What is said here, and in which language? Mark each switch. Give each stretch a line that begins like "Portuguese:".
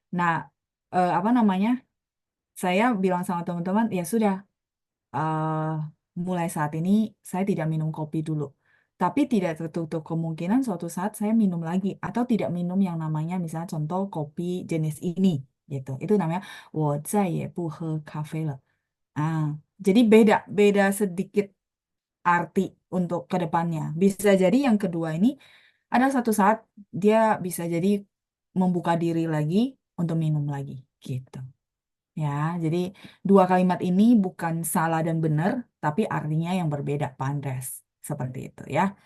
Indonesian: Nah, apa namanya? Saya bilang sama teman-teman, ya sudah, mulai saat ini saya tidak minum kopi dulu. Tapi tidak tertutup kemungkinan suatu saat saya minum lagi atau tidak minum yang namanya misalnya contoh kopi jenis ini gitu. Itu namanya
Chinese: 我再也不喝咖啡了.
Indonesian: Ah, jadi beda beda sedikit arti untuk ke depannya. Bisa jadi yang kedua ini ada satu saat dia bisa jadi membuka diri lagi untuk minum lagi gitu. Ya, jadi dua kalimat ini bukan salah dan benar, tapi artinya yang berbeda, Pak Andres. Seperti itu ya.